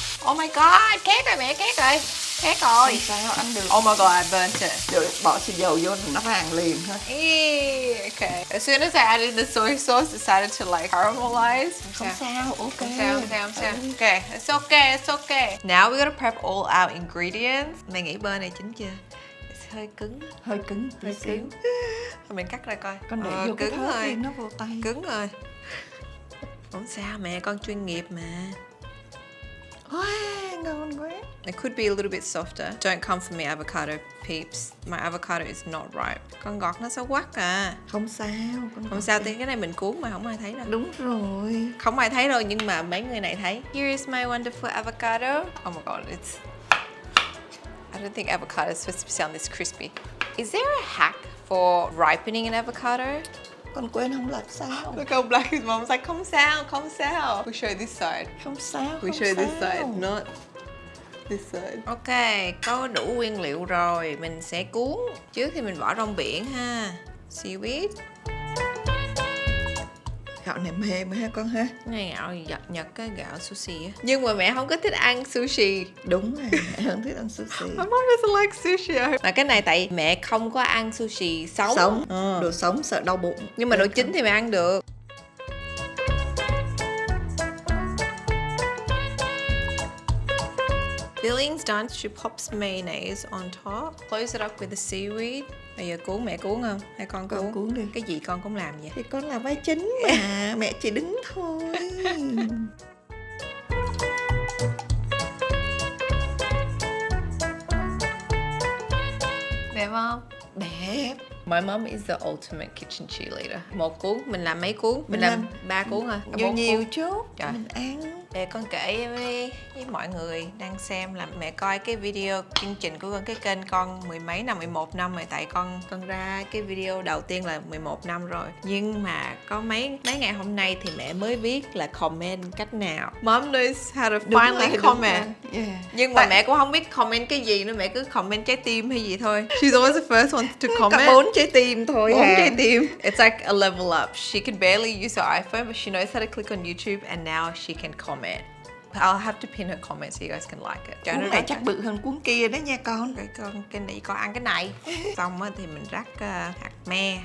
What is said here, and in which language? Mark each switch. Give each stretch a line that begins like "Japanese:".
English: Oh my god,
Vietnamese: khét rồi mẹ, khét rồi. Không sao, ăn được.
English: Oh my god, I burnt it.
Vietnamese: Rồi bỏ xì dầu vô thì nó vàng liền thôi.
English: Okay. As soon as I added the soy sauce, it started to like caramelize.
Vietnamese: Không sao, ok. Không sao.
English: Okay, it's okay. Now we gotta prep all our ingredients.
Vietnamese: Mày nghĩ bơ này chín chưa? It's hơi cứng. Hơi cứng. Thôi mình cắt ra coi. Con để vô cái thớt đi, nó vô tay. Cứng rồi. Không sao mẹ, con chuyên nghiệp mà. Wow, ngon quá.
English: It could be a little bit softer. Don't come for me avocado peeps. My avocado is not ripe.
Vietnamese: Con gọt nó xấu quắc à. Không sao. Không sao, thì cái này mình cuốn mà không ai thấy đâu. Đúng rồi. Không ai thấy đâu, nhưng mà mấy người này thấy.
English: Here is my wonderful avocado. Oh my god, I don't think avocado is supposed to sound this crispy. Is there a hack for ripening an avocado?
Vietnamese: Con quên không lật sao.
English: Look how black his mom's like,
Vietnamese: không sao.
English: We show this side.
Vietnamese: Không sao.
English: We show this side, not this side.
Vietnamese: Ok, có đủ nguyên liệu rồi. Mình sẽ cuốn. Trước thì mình bỏ rong biển ha.
English: Seaweed.
Vietnamese: Gạo này mềm ha con ha. Cái này gạo Nhật cái gạo sushi á. Nhưng mà mẹ không có thích ăn sushi. Đúng rồi, mẹ không thích ăn sushi.
English: My mom doesn't like sushi.
Vietnamese: Mà cái này tại mẹ không có ăn sushi sống. Đồ sống sợ đau bụng. Nhưng mà đồ chín thì mẹ ăn được.
English: Filling's done. She pops mayonnaise on top. Close it up with the seaweed.
Vietnamese: Bây giờ cuốn, mẹ cuốn không? Hay con cuốn? Con cuốn đi. Cái gì con cũng làm vậy? Thì con là vai chính mà, mẹ chỉ đứng thôi. Đẹp không? Đẹp.
English: My mom is the ultimate kitchen cheerleader.
Vietnamese: Một cuốn, mình làm mấy cuốn? Mình làm 3 cuốn thôi. Nhiều chút. Trời. Mình ăn. Để con kể với mọi người đang xem là mẹ coi cái video chương trình của con, cái kênh con 11 năm rồi, tại con ra cái video đầu tiên là 11 năm rồi, nhưng mà có mấy ngày hôm nay thì mẹ mới biết là comment cách nào.
English: Mom knows how to finally comment. Yeah.
Vietnamese: Nhưng mà mẹ cũng không biết comment cái gì nữa, mẹ cứ comment trái tim hay gì thôi.
English: She's always the first one to comment.
Vietnamese: Có 4 trái tim thôi. 4 trái tim.
English: It's like a level up. She can barely use her iPhone, but she knows how to click on YouTube, and now she can comment. I'll have to pin her comment so you guys can like it.
Vietnamese: Cho Cuốn nó này rắc chắc bự hơn cuốn kia đó nha con. cái này con ăn cái này. Xong á thì mình rắc hạt me.